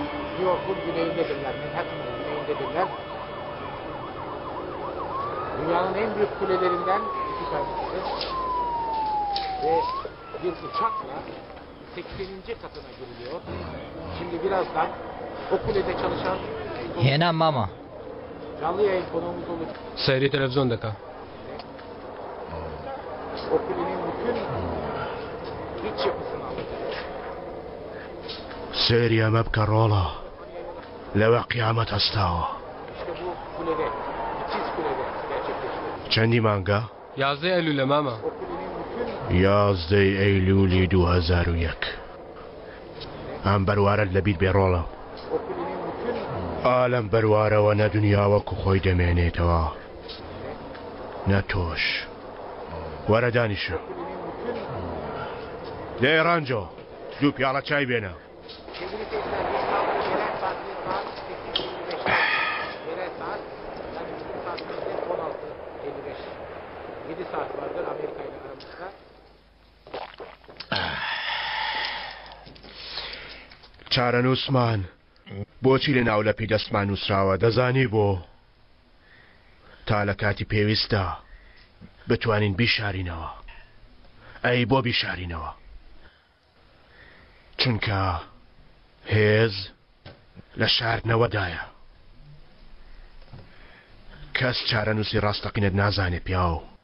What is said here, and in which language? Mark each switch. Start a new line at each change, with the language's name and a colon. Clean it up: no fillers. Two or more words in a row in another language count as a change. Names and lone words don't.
Turkish: New York'un güneyindedirler. Manhattan'ın güneyindedirler. Dünyanın en büyük kulelerinden iki tanesidir. Ve bir uçakla 80. katına giriliyor. Şimdi birazdan o kulede çalışan
Central Kurdish: هێنا ماما
Turkish: canlı yayın konuğumuz olur.
Central Kurdish: سەیری تەلەڤیزۆن دەکا
Turkish: O kulenin bütün iç yapısını alacak.
Central Kurdish: سێری ئەمە بکە ڕۆڵە لەوە قیامەت هەستاوە
Turkish: İşte bu kulede, ikiz kulede gerçekleşiyor.
Central Kurdish: چەندی مانگە 11 ئەلولە ماما
Turkish: O kulenin bütün
Central Kurdish: یازدەی ئەیلولی 2001 ئەم بەروارەت لەبییر بێڕۆڵە
Turkish: o kulenin bütün
Central Kurdish: ئالەم بەروارەوە نە دنیاوەکو خۆی دەمێنێتەوە نە تۆش وەرە دانیشە لێ ڕانجۆ دوو پیاڵە چای بێنە
Turkish: sevgili seyirciler, yerel saatte saat 8.25. Yerel saat, yani bizim saatimizde 16.55. 7 saat vardır Amerika ile aramızda.
Central Kurdish: چارە نووسمان بۆچی لە ناو لە پێی دەستمان نووسراوە دەزانی بۆ تا لە کاتی پێویستە بتوانین بیشارینەوە ئەی بۆ بیشارینەوە چونکە هێز لە شاردنەوەدایە کەس چارە نووسی ڕاستەقینت نازانێت پیاو